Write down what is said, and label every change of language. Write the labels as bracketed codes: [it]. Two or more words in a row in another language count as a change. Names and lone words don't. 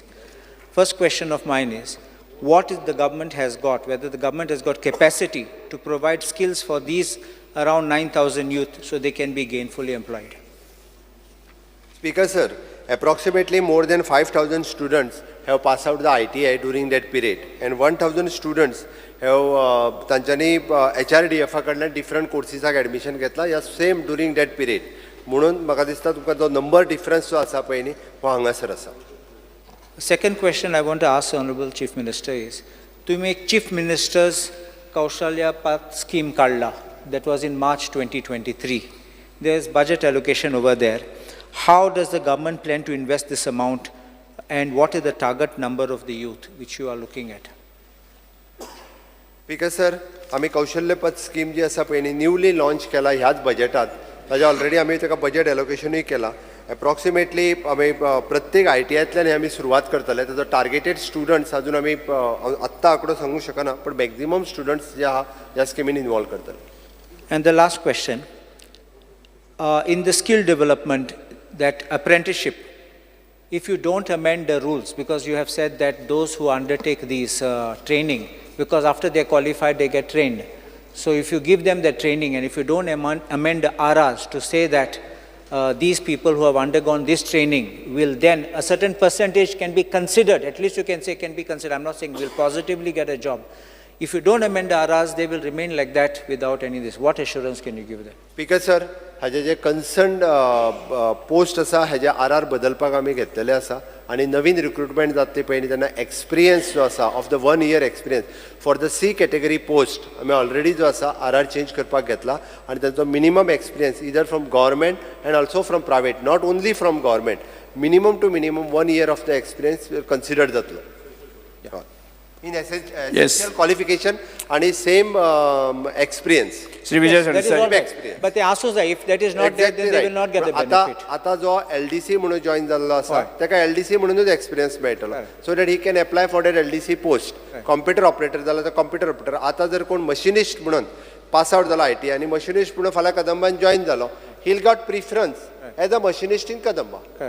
[en] First question of mine is, what is the government has got, whether the government has got capacity to provide skills for these around 9,000 youth so they can be gainfully employed? Speaker sir, approximately more than 5,000 students have passed out the ITI during that period and 1,000 students have [kok] तांच्यांनी HRDF कडल्यान डिफरंट कोर्सिसाक एडमिशन घेतला या सेम [en] during that period. [kok] म्हणून म्हाका दिसता तुमकां जो नंबर डिफरन्स जो आसा पळय न्ही हो हांगासर आसा. [en] Second question I want to ask Honorable Chief Minister is, [kok] तुम्ही एक Chief Minister's Kaushalya Path scheme काढला. [en] That was in March 2023. There is budget allocation over there. How does the government plan to invest this amount and what is the target number of the youth which you are looking at? [kok] स्पीकर सर, आमी कौशल्य पथ स्कीम जी आसा पळय न्ही [en] newly launch [kok] केला ह्याच बजेटात. ताजे ऑलरेडी आमी ताका बजेट एलोकेशनूय केला. एप्रॉक्सिमेटली आमी प्रत्येक ITIतल्यान आमी सुरवात करतले. ताजो [en] targeted students [kok] अजून आमी आत्ता आंकडो सांगूंक शकना पण [en] maximum students [kok] जे आहा ह्या स्किमीन इन्वॉल्व करतले. [en] And the last question, in the skill development, that apprenticeship, if you don't amend the rules, because you have said that those who undertake these training, because after they are qualified, they get trained. So if you give them the training and if you don't amend the RRs to say that these people who have undergone this training will then, a certain percentage can be considered, at least you can say can be considered, I'm not saying will positively get a job. If you don't amend the RRs, they will remain like that without any this. What assurance can you give them? [kok] स्पीकर सर, हाजे जे [en] concern post [kok] आसा हाजे RR बदलपाक आमी घेतलेले आसा आनी नवीन रिक्रुटमेंट जाता ते पयलीं तेन्ना एक्सपिरियन्स जो आसा [en] of the 1 year experience for the C category post [kok] आमी ऑलरेडी जो आसा [en] RR change [kok] करपाक घेतला आनी तांचो [en] minimum experience either from government and also from private, not only from government, minimum to minimum 1 year of the experience considered [kok] जातलो. [en] इन Yes. essential qualification आणि same experience. श्री विजय That is सर what- experience. But they also say if that is not there, then they will not get the benefit. [kok] आता जो LDC म्हणून जॉईन जाल्लो आसा ताका LDC म्हणूनच एक्सपिरियन्स मेळटलो [en] so that he can apply for that LDC post. computer operator [kok] जाला तर [en] computer operator. [kok] आता जर कोण मशिनिस्ट म्हणून [en] pass out [kok] जाला IT आनी मशिनिस्ट म्हणून फाल्यां कदंबान जॉईन जालो, [en] he will got preference as a machinist in Kadamba.